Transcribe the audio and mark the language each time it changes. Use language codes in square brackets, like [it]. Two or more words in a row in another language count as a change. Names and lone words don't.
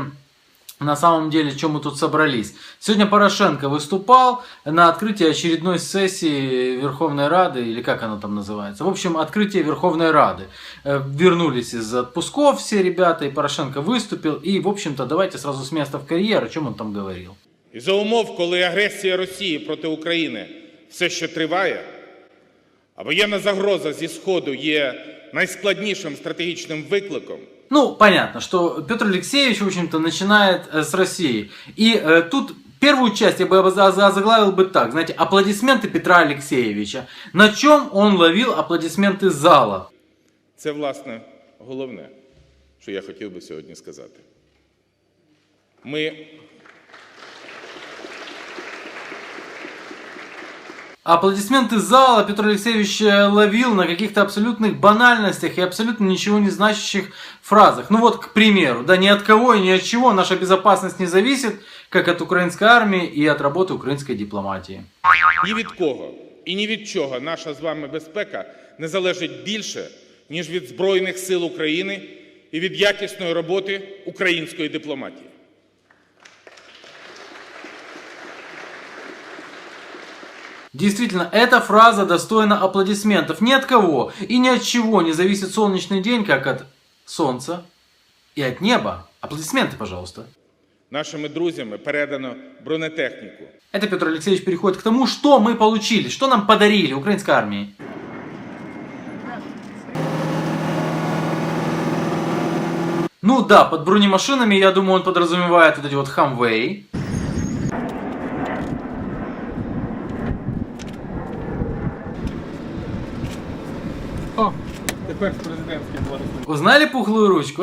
[ru] На самом деле, чем мы тут собрались. Сегодня Порошенко выступал на открытии очередной сессии Верховной Рады, или как она там называется. В общем, открытие Верховной Рады. Вернулись из отпусков все ребята, и Порошенко выступил. И, в общем-то, давайте сразу с места в карьер, о чем он там говорил. [uk] І за умов, коли агресія Росії проти України все ще триває, а воєнна загроза зі Сходу є найскладнішим стратегічним викликом. [ru] Ну, понятно, что Петр Алексеевич, в общем-то, начинает с России. И тут первую часть я бы озаглавил бы так, знаете, аплодисменты Петра Алексеевича. На чем он ловил аплодисменты зала? [uk] Це, власне, головне, що я хотів би сьогодні сказати. [ru] Аплодисменты зала Петр Алексеевич ловил на каких-то абсолютных банальностях и абсолютно ничего не значащих фразах. Ну вот, к примеру, да, ни от кого и ни от чего наша безопасность не зависит, как от украинской армии и от работы украинской дипломатии. [uk] Ні від кого і ні від чого наша з вами безпека не залежить більше, ніж від Збройних сил України і від якісної роботи української дипломатії. [ru] Действительно, эта фраза достойна аплодисментов. Ни от кого и ни от чего не зависит солнечный день, как от солнца и от неба. Аплодисменты, пожалуйста. [uk] Нашими друзями передано бронетехніку. [ru] Это Петр Алексеевич переходит к тому, что мы получили, что нам подарили украинской армии. Ну да, под бронемашинами, я думаю, он подразумевает вот эти вот Хамвей. Узнали пухлую ручку?